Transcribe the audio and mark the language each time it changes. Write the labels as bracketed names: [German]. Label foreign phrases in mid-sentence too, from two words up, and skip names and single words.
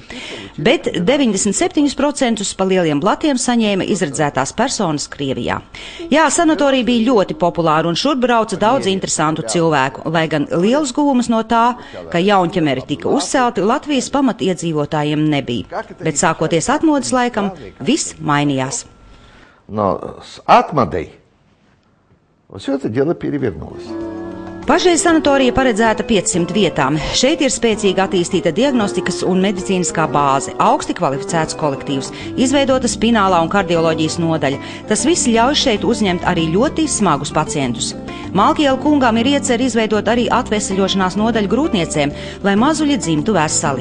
[Latvian] Bet 97% pa lieliem blatiem saņēma izredzētās personas Krievijā. Jā, sanatorija bija ļoti populāra un šur brauca daudz interesantu cilvēku, lai gan liels guvums no tā, ka Jaunķemeri tika uzcelti, Latvijas pamatiedzīvotājiem nebija. Bet sākoties atmodas laikam, viss mainījās. [Russian] Но с atmodei все это дело перевернулось. [Latvian] Pašreiz sanatorija paredzēta 500 vietām. Šeit ir spēcīga attīstīta diagnostikas un medicīniskā bāze, augsti kvalificēts kolektīvs, izveidota spinālā un kardioloģijas nodaļa. Tas viss ļauj šeit uzņemt arī ļoti smagus pacientus. Malkiela kungam ir iecer izveidot arī atveseļošanās nodaļu grūtniecēm, lai mazuļi dzimtu veseli.